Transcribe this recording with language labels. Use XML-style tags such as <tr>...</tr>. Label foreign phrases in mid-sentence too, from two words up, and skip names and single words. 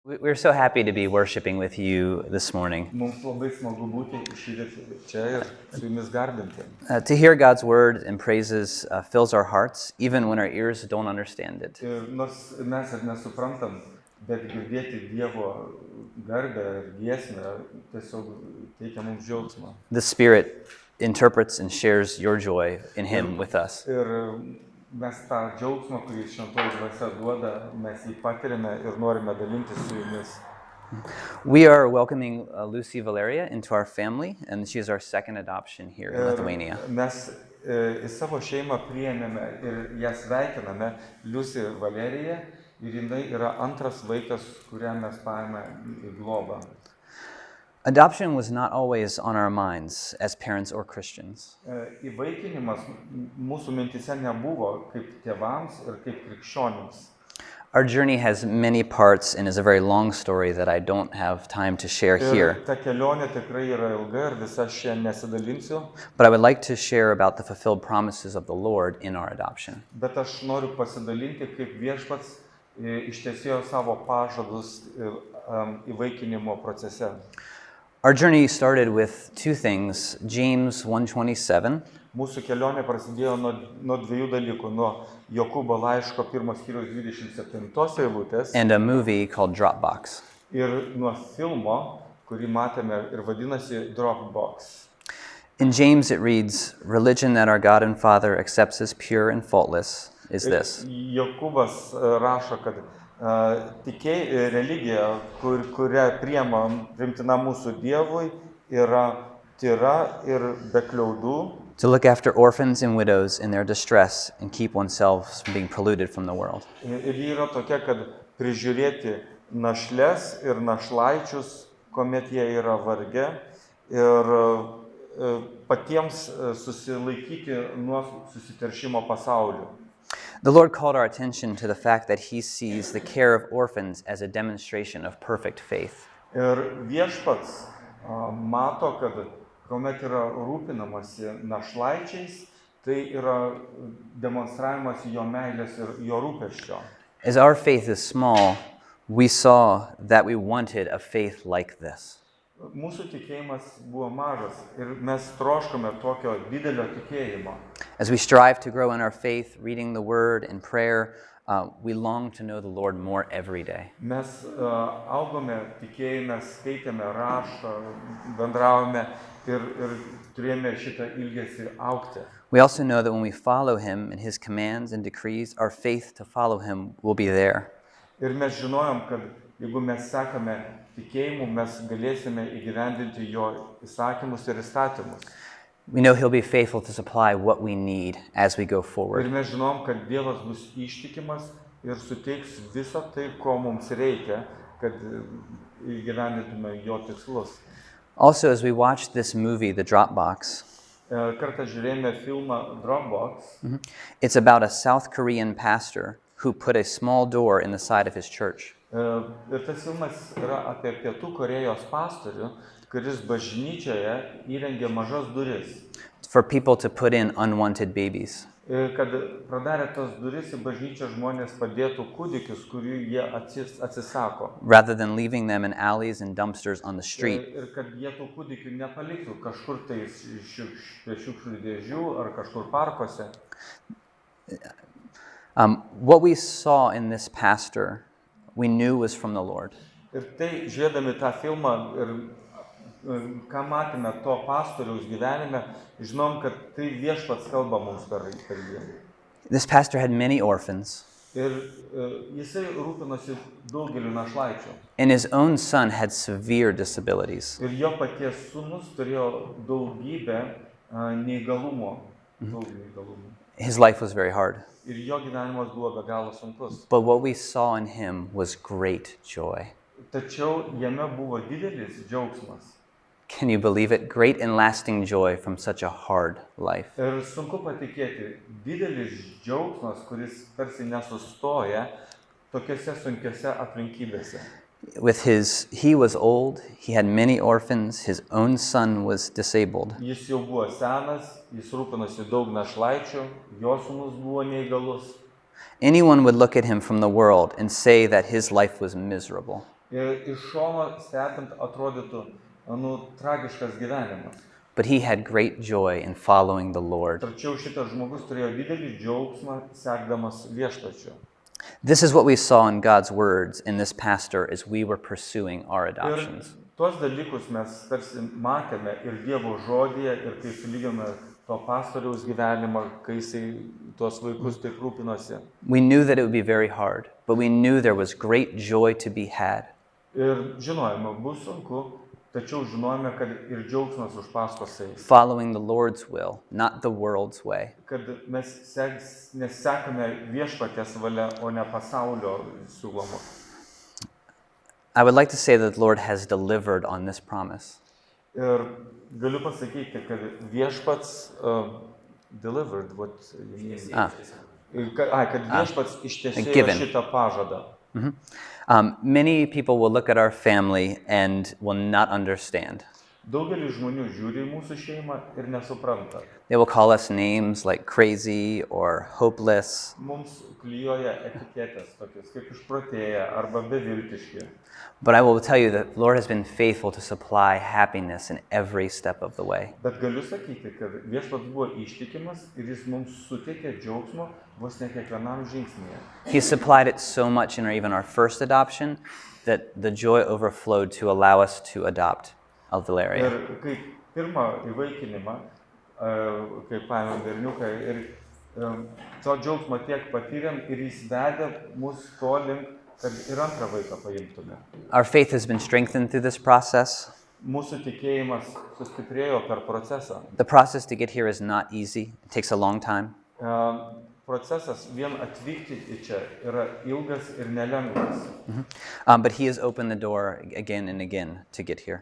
<en>We're so happy to be worshiping with you this morning.</en> <lt>Mums labai smagu būti čia ir su jumis garbinti.</lt> <en>To hear God's word and praises fills our hearts, even when our ears don't understand it.</en> <lt>Ir nors mes ir nesuprantam, bet girdėti Dievo garbę ir giesmę tiesiog teikia mums džiaugsmą.</lt> <en>The Spirit interprets and shares your joy in Him with us.</en> <lt>Ir mes tą džiaugsmą, kurį šventoji dvasia duoda, mes jį patiriame ir norime dalintis su jumis.</lt> <en>We are welcoming Lucy Valeria into our family, and she is our second adoption here in Lithuania.</en> <lt>Mes į savo šeimą priėmėme ir ją sveikiname, Lucy Valeriją, ir jinai yra antras vaikas, kurią mes paėmė į globą.</lt> <en>Adoption was not always on our minds as parents or Christians.</en> <lt>Įvaikinimas mūsų mintise nebuvo kaip tėvams ir kaip krikščionims.</lt> <en>Our journey has many parts and is a very long story that I don't have time to share here.</en> <lt>Ta kelionė tikrai yra ilga ir visą šią nesidalinsiu.</lt> <en>But I would like to share about the fulfilled promises of the Lord in our adoption.</en> <lt>Bet aš noriu pasidalinti, kaip Viešpats ištesėjo savo pažadus įvaikinimo procese.</lt> <en>Our journey started with two things, James 1:27.</en> <lt>Mūsų kelionė prasidėjo nuo dviejų dalykų, nuo Jokūbo laiško 1 skyriaus 27 eilutės</lt> <en>And a movie called Dropbox.</en> <lt>Ir nuo filmo, kurį matėme ir vadinasi Dropbox.</lt> <en>In James it reads, "Religion that our God and Father accepts as pure and faultless is this."</en> <lt>Jokūbas rašo, kad religija, kurią priimtina mūsų Dievui, yra tyra ir be kliaudų.</lt> <en>To look after orphans and widows in their distress and keep oneself from being polluted from the world.</en> <lt>Ir ji yra tokia, kad prižiūrėti našles ir našlaičius, kuomet jie yra varge, ir patiems susilaikyti nuo susiteršimo pasauliu.</lt> <en>The Lord called our attention to the fact that He sees the care of orphans as a demonstration of perfect faith.</en> <lt>Ir Viešpats mato, kad kuomet yra rūpinamasi našlaičiais, tai yra demonstravimas jo meilės ir jo rūpesčio.</lt> <en>As our faith is small, we saw that we wanted a faith like this.</en> <lt>Mūsų tikėjimas buvo mažas ir mes troškome tokio didelio tikėjimo.</lt> <en>As we strive to grow in our faith, reading the Word and prayer, we long to know the Lord more every day.</en> <lt>Mes augome tikėjime, skaitėme raštą, bendravome ir turėjome šitą ilgesį augti.</lt> <en>We also know that when we follow Him and His commands and decrees, our faith to follow Him will be there.</en> <lt>Ir mes žinojom, kad jeigu mes sekame tikėjimu, mes galėsime įgyvendinti jo įsakymus ir įstatymus.</lt> <en>We know He'll be faithful to supply what we need as we go forward.</en> <lt>Ir mes žinom, kad Dievas bus ištikimas ir suteiks visą tai, ko mums reikia, kad įgyvendintume jo tikslus.</lt> <en>Also, as we watched this movie, The Dropbox,</en> <lt>Kartą žiūrėjome filmą Dropbox.</lt> <en>It's about a South Korean pastor who put a small door in the side of his church.</en> <lt>Ir tas filmas yra apie Pietų Korėjos pastorių, kuris bažnyčioje įrengė mažas duris.</lt> <en>For people to put in unwanted babies.</en> <lt>Kad pradarė tas duris į bažnyčią žmonės padėtų kūdikius, kurių jie atsisako.</lt> <en>Rather than leaving them in alleys and dumpsters on the street.</en> <lt>Ir kad jie tų kūdikių nepaliktų kažkur tai prie šiukšlių dėžių ar kažkur parkuose.</lt> <en>What we saw in this pastor, we knew was from the Lord.</en> <lt>Ir tai, žiūrėdami tą filmą ir ką matėme to pastoriaus gyvenime, žinom, kad tai Viešpats kalba mums per jį.</lt> <en>This pastor had many orphans.</en> <lt>Ir jisai rūpinosi daugeliu našlaičių.</lt> <en>And his own son had severe disabilities.</en> <lt>Ir jo paties sūnus turėjo daugybę neįgalumų.</lt> <en>His life was very hard.</en> <lt>Ir jo gyvenimas buvo be galo sunkus.</lt> <en>But what we saw in him was great joy.</en> <lt>Tačiau jame buvo didelis džiaugsmas.</lt> <en>Can you believe it? Great and lasting joy from such a hard life.</en> <lt>Ir sunku patikėti, didelis džiaugsmas, kuris tarsi nesustoja tokiose sunkiose aplinkybėse.</lt> <en>He was old, he had many orphans, his own son was disabled.</en> <lt>Jis jau buvo senas, jis rūpinosi daug našlaičių, jo sūnus buvo neįgalus.</lt> <en>Anyone would look at him from the world and say that his life was miserable.</en> <lt>Ir iš šono stebint atrodytų, tragiškas gyvenimas.</lt> <en>But he had great joy in following the Lord.</en> <lt>Tačiau šitas žmogus turėjo didelį džiaugsmą sekdamas viešpačiu.</lt> <en>This is what we saw in God's words in this pastor as we were pursuing our adoptions.</en> <lt>Ir tuos dalykus mes tarsi matėme ir Dievo žodyje, ir kai sulyginome to pastoriaus gyvenimą, kai jisai tuos vaikus taip rūpinosi.</lt> <en>We knew that it would be very hard, but we knew there was great joy to be had.</en> <lt>Ir žinojome, bus sunku, tačiau žinojome, kad ir džiaugsmas už paskos eis.</lt> <en>Following the Lord's will, not the world's way.</en> <lt>Kad mes nesekame viešpaties valia, o ne pasaulio siūlomu.</lt> <en>I would like to say that the Lord has delivered on this promise.</en> <lt>Ir galiu pasakyti, kad viešpats</lt> <en>delivered, what you mean?</en> <lt>Kad viešpats ištesėjo šitą pažadą.</lt> <en>Many people will look at our family and will not understand.</en> <lt>Daugelis žmonių žiūri į mūsų šeimą ir nesupranta.</lt> <en>They will call us names like crazy or hopeless.</en> <lt>Mums klijuoja etiketės tokias kaip išprotėję arba beviltiški.</lt> <en>But I will tell you that the Lord has been faithful to supply happiness in every step of the way.</en> <lt>Bet galiu sakyti, kad viešpats buvo ištikimas ir jis mums suteikė džiaugsmo vos ne kiekvienam žingsnyje.</lt> <en>He supplied it so much in even our first adoption that the joy overflowed to allow us to adopt Valeria.</en> <lt>Ir kai pirmą įvaikinimą, kai paėmėm berniuką ir to džiaugsmo tiek patyrėm ir jis vedė mus to link, kad ir antrą vaiką paimtume.</lt> <en>Our faith has been strengthened through this process.</en> <lt>Mūsų tikėjimas sustiprėjo per procesą.</lt> <en>The process to get here is not easy. It takes a long time.</en> <lt>Procesas vien atvykti į čia yra ilgas ir nelengvas.</lt> <en>But he has opened the door again and again to get here.</en>